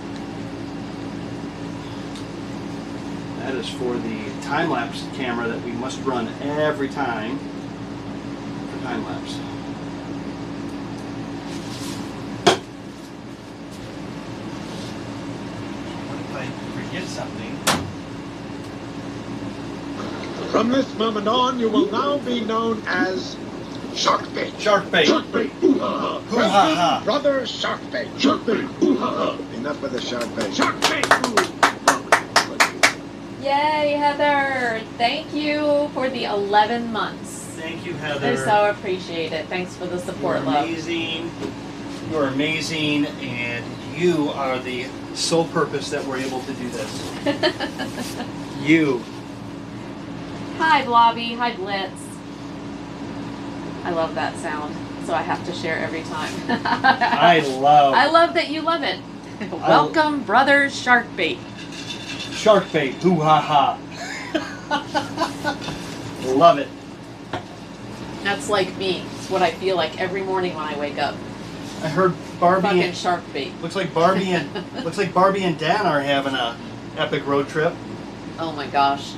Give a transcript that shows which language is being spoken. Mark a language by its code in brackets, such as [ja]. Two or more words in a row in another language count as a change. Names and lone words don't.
[en] That is for the time-lapse camera that we must run every time for time-lapse. What if I forget something? From this moment on, you will now be known as Sharkbait. Sharkbait. Sharkbait. Hoo-ha-ha. Hoo-ha-ha. Brother Sharkbait. Sharkbait. Hoo-ha-ha. Enough with the Sharkbait. Sharkbait. Yay, Heather! Thank you for the 11 months. Thank you, I Heather. so appreciate it. Thanks for the support, You're love. amazing. You are amazing, and you are the sole purpose that we're able to do this. You. Hi, Blobby. Hi, Blitz. I love that sound, so I have to share every time. I love I love that you love it. Welcome, brothers Sharkbait. Sharkbait. Hoo-ha-ha. Love it. That's like me. It's what I feel like every morning when I wake up. I heard Barbie Fucking and Sharkbait. looks like Barbie and Dan are having a epic road trip. Oh my gosh.